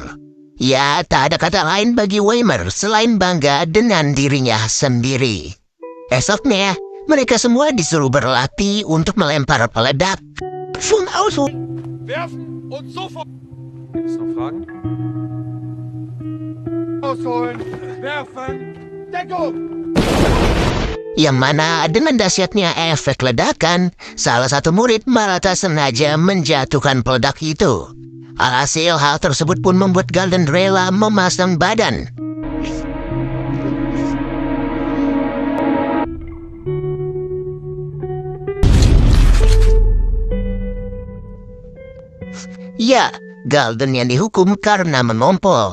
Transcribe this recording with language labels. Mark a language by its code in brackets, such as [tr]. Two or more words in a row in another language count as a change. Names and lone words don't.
[id] Ya, tak ada kata lain bagi Weimer selain bangga dengan dirinya sendiri. Esoknya, mereka semua disuruh berlatih untuk melempar peledak. [de] werfen und sofort. Gibt's noch Fragen? Ausholen, werfen, Deckung! [id] Yang mana dengan dahsyatnya efek ledakan, salah satu murid malah tak sengaja menjatuhkan peledak itu. Alhasil hal tersebut pun membuat Galden rela memasang badan. Ya, Galden yang dihukum karena memompol.